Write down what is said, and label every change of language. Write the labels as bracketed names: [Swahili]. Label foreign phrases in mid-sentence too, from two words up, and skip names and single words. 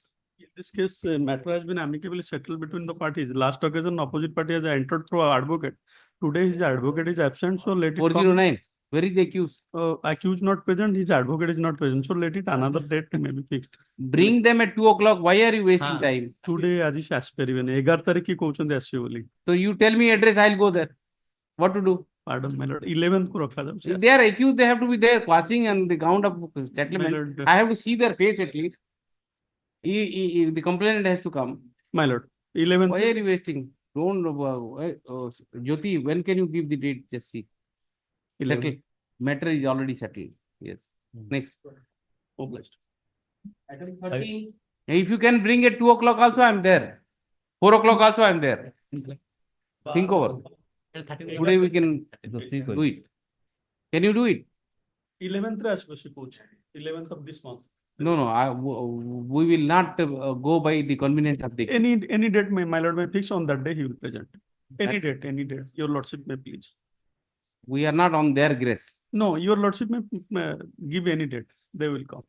[English] In this case, matter has been amicably settled between the parties. Last occasion, opposite party has entered through our advocate. Today, his advocate is absent, so let it come. 409. Where is the accused? Accused not present, his advocate is not present, so let it another date may be fixed. Bring them at 2 o'clock. Why are you wasting time? Today, [Odia] ଆଜି ସେ ଆସିପାରିବେନି 11 ତାରିଖ କି କହୁଛନ୍ତି ଆସିବେ ବୋଲି. [English] So you tell me address, I'll go there. What to do? Pardon, my lord. 11th [Odia] କୁ ରଖାଯାଉଛି. [English] If they are accused, they have to be there, quashing and the count of My settlement. lord, I have to see their face at least. The complainant has to come. my lord. 11th. Why are you wasting? Don't, Jyoti, when can you give the date? Just see. 11th. Settle. Matter is already settled. Yes. Next. Obliged. Item 13. If you can bring at 2 o'clock also, I'm there. 4 o'clock also, I'm there. Think over. Today we can do it. Can you do it? [Odia] 11th ରେ ଆସିବ ସେ କହୁଛି. [English] 11th of this month. No, we will not go by the convenience of the. Any date, my lord may fix on that day, he will present. Any date, your lordship may please. We are not on their grace. No, your lordship may give any date, they will come,